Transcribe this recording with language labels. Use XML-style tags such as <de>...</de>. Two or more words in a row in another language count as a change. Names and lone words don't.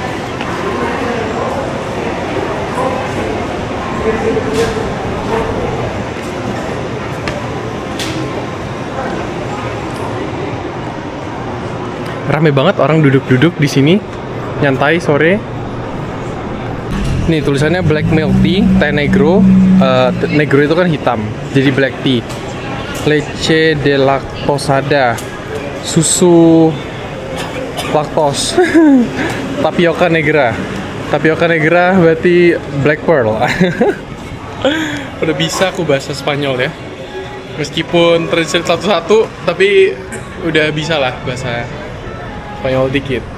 <id>Rame banget orang duduk-duduk di sini, nyantai sore. Nih tulisannya</id> <en>black milk tea,</en> <es>teh negro.</es> <id>Negro itu kan hitam, jadi</id> <en>black tea.</en> <es>Leche de lactosada,</es> <id>susu laktos.</id> <es>Tapioka negra. Tapioka negra</es> <id>berarti</id> <en>black pearl.</en> <id>Udah bisa aku bahasa Spanyol ya. Meskipun translate satu-satu, tapi udah bisa lah bahasa Spanyol dikit.</id>